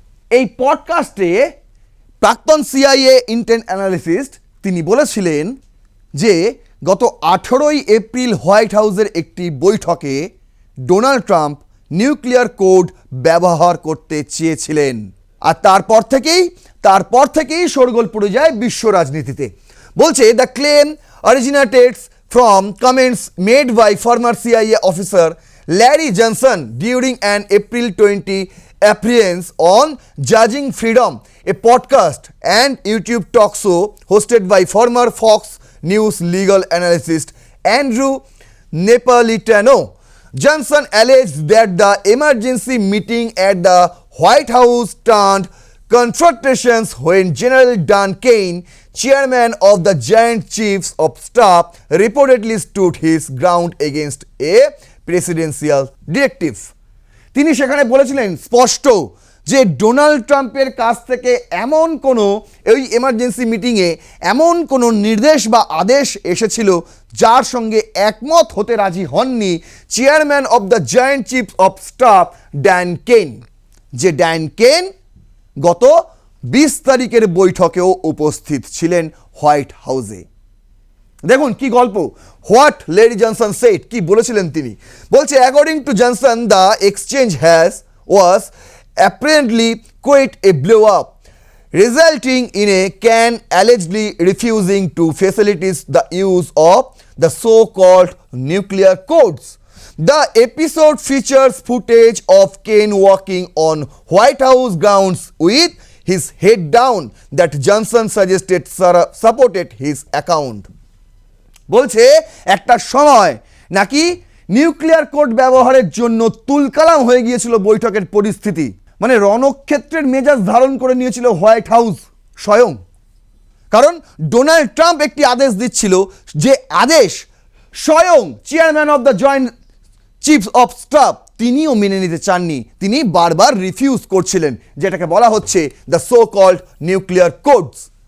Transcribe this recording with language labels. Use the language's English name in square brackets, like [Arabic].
[Bangla] এই পডকাস্টে প্রাক্তন CIA intent analyst তিনি বলেছিলেন যে গত 18ই এপ্রিল হোয়াইট হাউসের একটি বৈঠকে ডোনাল্ড ট্রাম্প নিউক্লিয়ার কোড ব্যবহার করতে চেয়েছিলেন। আর তারপর থেকেই শোরগোল পড়ে যায় বিশ্ব রাজনীতিতে। বলছে [English] The claim originates from comments made by former CIA officer Larry Johnson during an April 20 appearance on Judging Freedom, a podcast and YouTube talk show hosted by former Fox News legal analyst Andrew Napolitano. Johnson alleged that the emergency meeting at the White House turned confrontations when General Dan Kane, chairman of the Joint Chiefs of Staff, reportedly stood his ground against a presidential directive. [Bangla] তিনি সেখানে বলেছিলেন স্পষ্ট যে Donald ট্রাম্পের কাছ থেকে এমন কোনো এই এমার্জেন্সি মিটিংয়ে এমন কোনো নির্দেশ বা আদেশ এসেছিল যার সঙ্গে একমত হতে রাজি হননি chairman of the joint chief of staff Dan কেন, যে ড্যান কেন গত 20 তারিখের বৈঠকেও উপস্থিত ছিলেন হোয়াইট হাউসে। দেখুন কি গল্প, [English] what lady Johnson said, [Bangla] কি বলেছিলেন তিনি। বলছে [English] According to Johnson the exchange was apparently quite a blow up, resulting in a Khan allegedly refusing to facilitate the use of the so-called nuclear codes. The episode features footage of Kane walking on White House grounds with his head down that Johnson suggested supported his account. [Bangla] বলছে একটা সময় নাকি nuclear code ব্যবহারের জন্য তুলকালাম হয়ে গিয়েছিল বৈঠকের পরিস্থিতি, মানে রণক্ষেত্রের মেজাজ ধারণ করে নিয়েছিল হোয়াইট হাউস স্বয়ং। কারণ ডোনাল্ড ট্রাম্প একটি আদেশ দিচ্ছিল, যে আদেশ স্বয়ং chairman of the joint chiefs of staff তিনিও মেনে নিতে চাননি, তিনি বারবার রিফিউজ করছিলেন, যেটাকে বলা হচ্ছে [English] The so called nuclear codes.